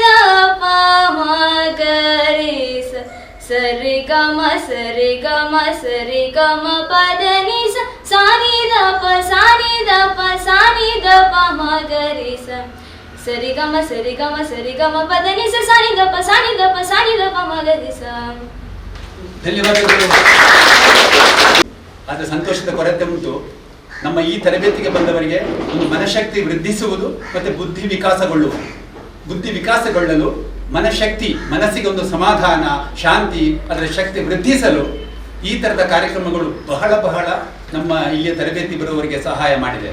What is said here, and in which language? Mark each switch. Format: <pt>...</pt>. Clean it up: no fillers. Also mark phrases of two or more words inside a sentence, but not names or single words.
<kn>ಪ ಮ ಗರಿ ಸ ಸರಿ ಗ ಮ ಸರಿ ಗ ಮ ಸರಿ ಗ ಮ ಪದ ನಿ ಸ ಸಾನಿ ದ ಪ ಸಾನಿ ದ ಪ ಸಾನಿ ದ ಪ ಮ ಗರಿ ಸ ಸರಿ ಗ ಮ ಸರಿ ಗ ಮ ಸರಿ ಗ ಮ ಪದ ನಿ ಸ ಸಾನಿ ದ ಪ ಸಾನಿ ದ ಪ ಸಾನಿ ದ ಪ ಮ ಗರಿ ಸ. ಧನ್ಯವಾದಗಳು. ಆದರೆ ಸಂತೋಷದ ಕೊರತೆ ಉಂಟು. ನಮ್ಮ ಈ ತರಬೇತಿಗೆ ಬಂದವರಿಗೆ ಒಂದು ಮನಶಕ್ತಿ ವೃದ್ಧಿಸುವುದು ಮತ್ತು ಬುದ್ಧಿ ವಿಕಾಸಗೊಳ್ಳಲು ಮನಶಕ್ತಿ, ಮನಸ್ಸಿಗೆ ಒಂದು ಸಮಾಧಾನ, ಶಾಂತಿ, ಅದರ ಶಕ್ತಿ ವೃದ್ಧಿಸಲು ಈ ಥರದ ಕಾರ್ಯಕ್ರಮಗಳು ಬಹಳ ನಮ್ಮ ಇಲ್ಲಿಯ ತರಬೇತಿ ಬರುವವರಿಗೆ ಸಹಾಯ ಮಾಡಿದೆ.</kn>